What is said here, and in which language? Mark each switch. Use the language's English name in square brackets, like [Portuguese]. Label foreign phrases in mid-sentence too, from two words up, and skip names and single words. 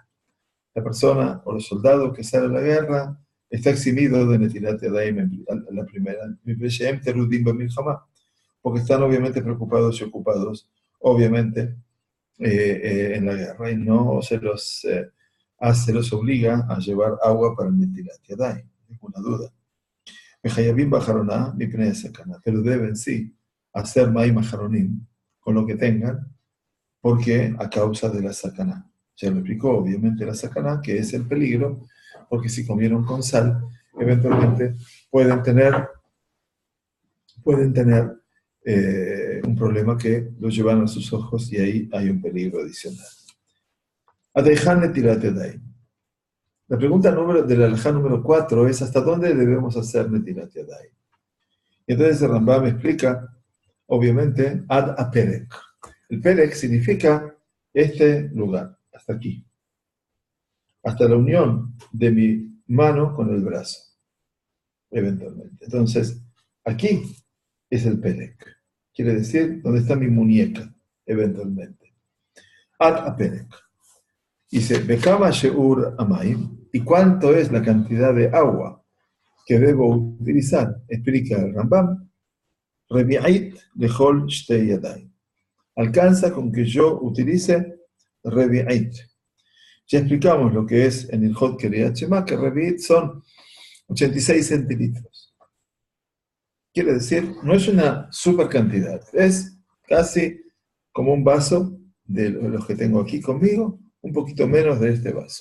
[Spanish] La persona o los soldados que salen a la guerra está eximido de [Hebrew] נטילת ידיים [Spanish] la primera, porque están obviamente preocupados y ocupados, obviamente, en la guerra, y no se los obliga a llevar agua para el [Hebrew] נטילת ידיים. [Spanish] Ninguna duda. Pero deben sí hacer [Hebrew] מים אחרונים [Spanish] con lo que tengan, porque a causa de la sakaná. Ya lo explicó, obviamente, la sakaná, que es el peligro, porque si comieron con sal, eventualmente pueden tener un problema que los llevan a sus ojos y ahí hay un peligro adicional. [Hebrew] עד היכן נטילת ידיים. [Spanish] La pregunta de la halajá número 4 es ¿hasta dónde debemos hacer [Hebrew] נטילת ידיים? [Spanish] Y entonces el Rambam explica, obviamente, [Hebrew] עד הפרק, [Spanish] El Pelek significa este lugar, hasta aquí, hasta la unión de mi mano con el brazo, eventualmente. Entonces, aquí es el Pelek. Quiere decir, ¿dónde está mi muñeca? Eventualmente. [Hebrew] עד הפרק. [Spanish] Dice, [Hebrew] בכמה שיעור המים. [Spanish] ¿Y cuánto es la cantidad de agua que debo utilizar? Explica el Rambam. [Hebrew] רביעית לכל שתי ידיים. [Spanish] Alcanza con que yo utilice Revi'ait. Ya explicamos lo que es en el Hot [Hebrew] קריאת שמע, [Spanish] que Revi'ait son 86 centilitros. Quiere decir, no es una super cantidad, es casi como un vaso de los que tengo aquí conmigo, un poquito menos de este vaso.